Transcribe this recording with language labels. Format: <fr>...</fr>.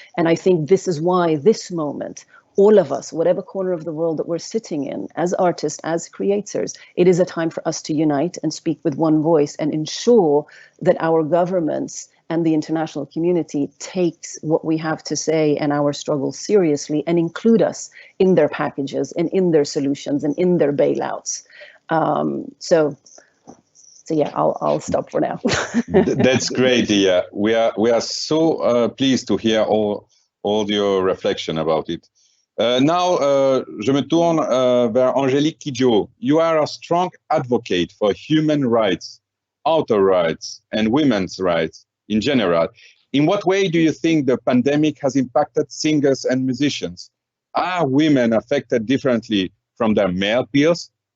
<en>And I think this is why this moment, all of us, whatever corner of the world that we're sitting in, as artists, as creators, it is a time for us to unite and speak with one voice and ensure that our governments and the international community takes what we have to say and our struggles seriously and include us in their packages and in their solutions and in their bailouts. So yeah, I'll stop for now. That's great, Dia. We are so pleased to hear all your reflection about it. Now,</en> <fr>je me tourne vers Angélique Kidjo.</fr> <en>You are a strong advocate for human rights, author rights, and women's rights in general. In what way do you think the pandemic has impacted singers and musicians? Are women affected differently from their male peers?</en>